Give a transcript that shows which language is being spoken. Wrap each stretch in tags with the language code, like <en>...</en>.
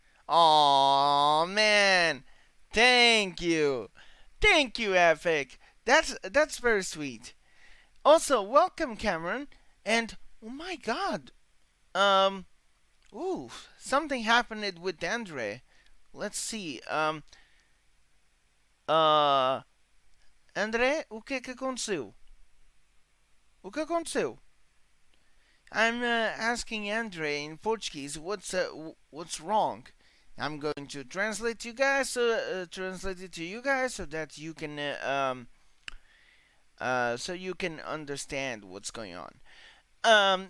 <en>Oh man, thank you, Epic. That's very sweet. Also, welcome, Cameron. And oh my God, um, ooh, something happened with Andre. Let's see.</en> <pt>Uh, André, o que é que aconteceu? O que aconteceu?</pt> <en>I'm asking Andre in Portuguese what's wrong. I'm going to translate it to you guys so that you can so you can understand what's going on.</en>